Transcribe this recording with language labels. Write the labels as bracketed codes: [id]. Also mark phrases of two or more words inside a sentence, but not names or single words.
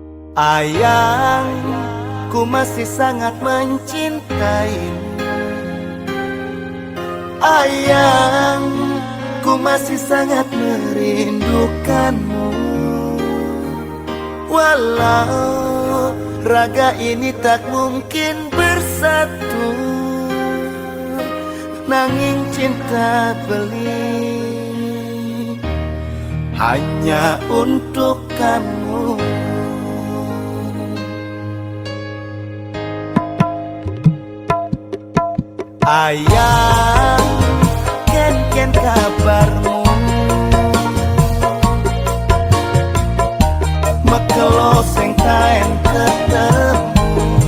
[id] Ayang, ku masih sangat mencintaimu. Ayang, ku masih sangat merindukanmu. Walau raga ini tak mungkin bersatu, nanging cinta beli hanya untuk kamu. Ayang, ken kabarmu? [ban] Mekelo sing taen ketemu.